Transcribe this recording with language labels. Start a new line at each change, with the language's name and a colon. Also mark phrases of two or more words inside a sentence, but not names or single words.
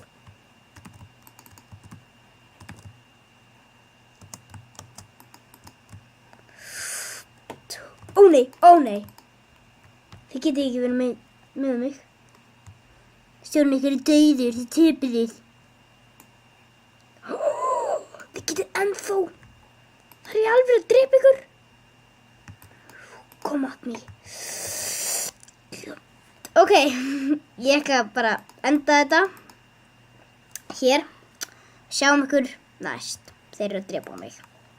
Icelandic: Ó nei, ó nei. Þið getið ekki verið með mig. Stjórinn ykkar er dauður, þið tipið þið. Þið getið ennþá. Það er ég alveg að drepa ykkur.
English: Come at me.
Icelandic: Ok, ég ætla bara að enda þetta. Hér. Sjáum ykkur næst. Þeir eru að drepa mig.